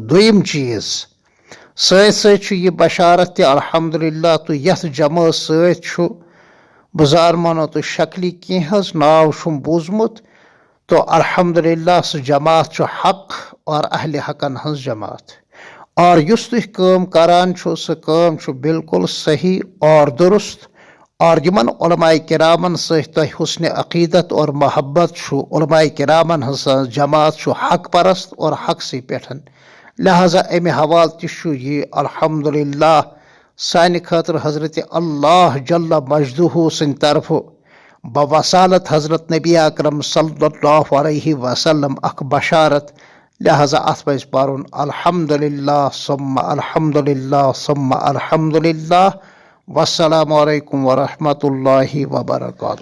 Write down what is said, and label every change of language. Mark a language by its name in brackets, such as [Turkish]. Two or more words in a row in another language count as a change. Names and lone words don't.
[Kashmiri] دوٚیِم چیٖز سۭتۍ سۭتۍ چھُ یہِ بشارت تہِ الحمدللہ، تہٕ یتھ جمٲژ سۭتۍ چھُ بہٕ زانمو نہٕ تہٕ شکلہِ کینٛہہ حظ، ناو چھُم بوٗزمُت، تو الحمدللہ سُہ جماعت چھُ حق اور اہلِ حقن ہٕنٛز جماعت، اور یُس تُہۍ کٲم کران چھُو سُہ کٲم چھُ بالکل صحیح اور درست، اور یِمن علماء کرامن سۭتۍ تۄہہِ حسنِ عقیدت اور محبت چھُ، علماء کرامن ہٕنٛز جماعت چھُ حق پرست اور حقسٕے پٮ۪ٹھ، لہذا امہِ حوالہٕ تہِ چھُ یہِ الحمدللہ سانہِ خٲطرٕ حضرت اللہ جل مجدہ سٕنٛدِ طرفہٕ بوسالت حضرت نبی اکرم [Arabic] صلی اللہ علیہ وسلم [Kashmiri] اکھ بشارت، لہذا اتھ پزِ پرُن [Arabic] الحمدللہ ثم الحمدللہ ثم الحمدللہ۔ والسلام علیکم ورحمۃ اللہ وبرکاتہ۔